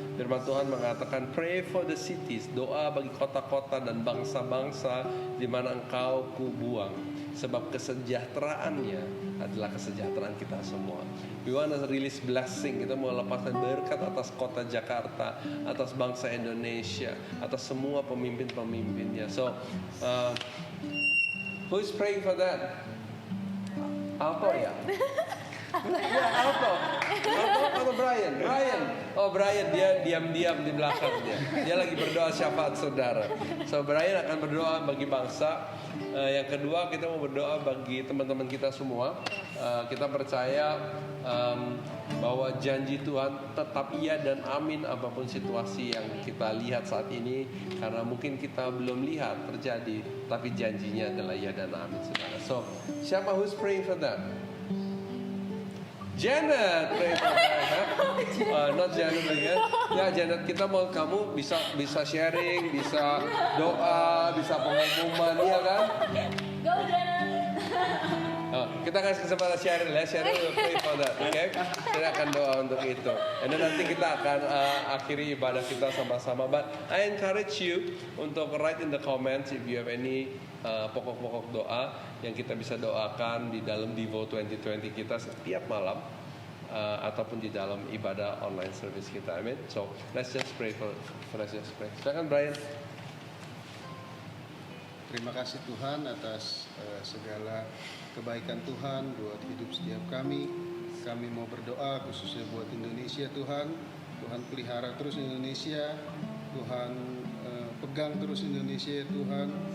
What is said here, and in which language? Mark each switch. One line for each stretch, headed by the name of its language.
Indonesian: Firman Tuhan mengatakan,
English: pray for the cities,
Indonesian: doa bagi kota-kota dan bangsa-bangsa di mana engkau kubuang. Sebab kesejahteraannya adalah kesejahteraan kita semua.
English: We wanna release blessing,
Indonesian: kita mau lepaskan berkat atas kota Jakarta, atas bangsa Indonesia, atas semua pemimpin-pemimpinnya.
English: So, who is praying for that?
Indonesian: Alto ya? Ya, Alto atau Brian? Oh, Brian, dia diam-diam di belakang dia. Dia lagi berdoa syafaat saudara. So, Brian akan berdoa bagi bangsa. Yang kedua, kita mau berdoa bagi teman-teman kita semua. Kita percaya bahwa janji Tuhan tetap iya dan amin apapun situasi yang kita lihat saat ini. Karena mungkin kita belum lihat terjadi, tapi janjinya adalah iya dan amin, saudara.
English: So, siapa who's praying for that? Janet, pray for that, not Janet again.
Indonesian: Ya Janet, kita mau kamu bisa sharing, bisa doa, bisa pengumuman, iya kan?
English: Go Janet.
Indonesian: Kita kasih kesempatan Sheryl ya, Sheryl
English: will pray for that, okay?
Indonesian: Kita akan doa untuk itu.
English: And then
Indonesian: nanti kita akan akhiri ibadah kita sama-sama.
English: But I encourage you
Indonesian: untuk
English: write in the comments if you have any
Indonesian: pokok-pokok doa yang kita bisa doakan di dalam Devo 2020 kita setiap malam, ataupun di dalam ibadah online service kita. Amin.
English: So let's just pray let's just pray.
Indonesian: Silakan Brian. Terima kasih Tuhan atas segala kebaikan Tuhan buat hidup setiap kami. Kami mau berdoa khususnya buat Indonesia Tuhan. Tuhan pelihara terus Indonesia. Tuhan pegang terus Indonesia Tuhan.